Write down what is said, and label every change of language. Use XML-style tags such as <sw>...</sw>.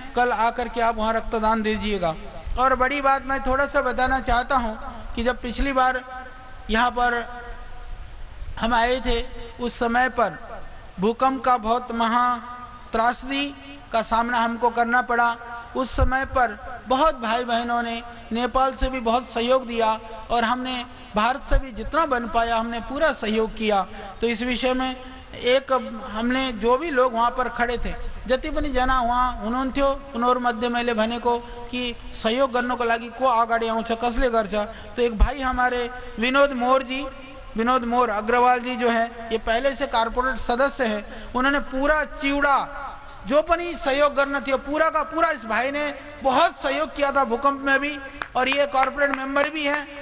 <hi>कल आकर के आप वहां रक्तदान दीजिएगा। और बड़ी बात मैं थोड़ा सा बताना चाहता हूं कि जब पिछली बार यहां पर हम आए थे, उस समय पर भूकंप का बहुत महा त्रासदी का सामना हमको करना पड़ा। उस समय पर बहुत भाई बहनों ने नेपाल से भी बहुत सहयोग दिया, और हमने भारत से भी जितना बन पाया हमने पूरा सहयोग किया। तो इस विषय में एक हमने जो भी लोग वहां पर खड़े थे</hi> <ne>जति पनि जना वहाँ हुनुहुन्थ्यो उनीहरू मध्ये मैले भनेको कि सहयोग गर्नको लागि को अगाडि आउँछ कसले गर्छ।</ne> <hi>तो एक भाई हमारे विनोद मोर अग्रवाल जी जो है ये पहले से कारपोरेट सदस्य है। उन्होंने पूरा चिवड़ा जो पनि सहयोग करना थी पूरा का पूरा इस भाई ने बहुत सहयोग किया था भूकंप में भी, और ये कॉर्पोरेट मेंबर भी हैं।</hi>